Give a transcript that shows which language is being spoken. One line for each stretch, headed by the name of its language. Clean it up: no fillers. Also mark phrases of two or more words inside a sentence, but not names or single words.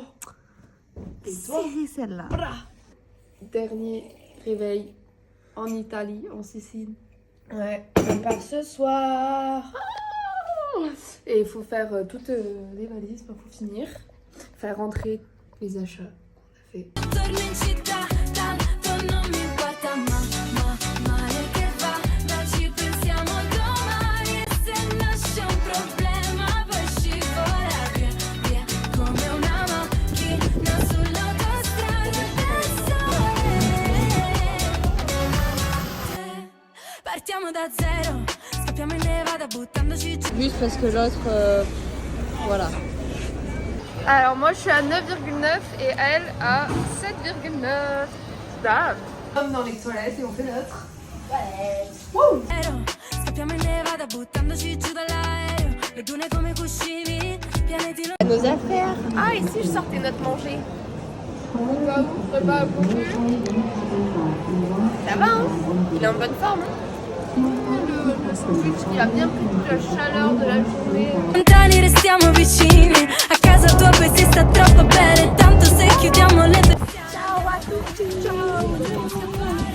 French: Serrer celle-là. Dernier réveil en Italie, en Sicile. Ouais, on part ce soir. Et il faut faire toutes les valises pour finir. Faire rentrer les achats qu'on a fait.
Italian: Torno in città, tanto non mi importa male che va, ma ci pensiamo domani e se nasce un problema poi scivola via come una macchina sull'autostrada del sole. Partiamo da zero, scappiamo in Nevada buttandoci giù.
French: Juste parce que l'autre, voilà. Alors moi je suis à 9,9 et elle à 7,9. Dame. Comme dans les toilettes et on fait notre.
Italian: Scappiamo in Nevada buttandoci giù dall'aereo, le dune come cuscini, pianeti
French: Nos affaires. Ah ici je sortais notre manger. Au cas où, repas accompli. Ça va, hein? Il est en bonne forme. Hein? Le sandwich il a bien pris toute la chaleur de la journée.
Italian: lontani restiamo vicini, a casa tua poi si sta troppo bene, tanto se chiudiamo le...
French: Ciao à tous. Ciao.